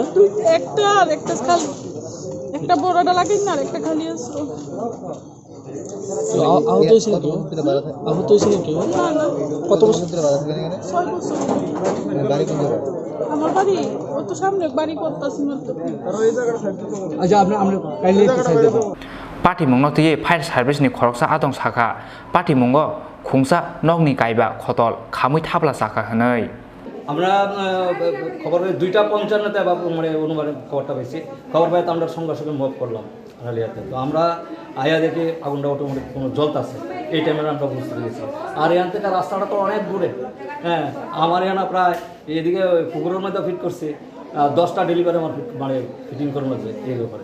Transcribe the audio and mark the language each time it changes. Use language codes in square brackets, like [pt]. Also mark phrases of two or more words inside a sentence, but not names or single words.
[bn] একটা, আর একটা খালি, একটা বড়টা লাগে না, আর একটা খালি আছে। আহত হয়েছিল কি? আহত হয়েছিল কি? না না, কত বছর ধরে বাধা থাকেন এখানে? 6 বছর। বাড়ি কোন জায়গায়? আমার বাড়ি ও তো সামনে বাড়ি করতেছি মাত্র। আচ্ছা, আমরা কাইন্ডলি একটু সাইড দেব। [trp] पार्टीमुंगनो तुये फायर सार्भिसनि खरकसा आदं साखा पार्टीमुंगो खुंसा नगनि गायबा खतल खामै थाब्ला साखा हनै [bn] আমরা খবর পেয়ে 2:55 মানে অনুমানে খবরটা পেয়েছি। খবর পাই তো আমরা সঙ্গে সঙ্গে মুভ করলাম আড়ালিয়াতে। তো আমরা আয়া দেখি আগুনটা অটোমেটিক কোনো জ্বলতাছে। এই টাইমে আমরা বুঝতে পেরেছি। আর এখান থেকে রাস্তাটা তো অনেক দূরে। হ্যাঁ, আমার এখানে প্রায় এদিকে পুকুরের মধ্যে ফিট করছে 10টা ডেলিভারি আমার মানে ফিটিং করার মধ্যে এই ব্যাপারে।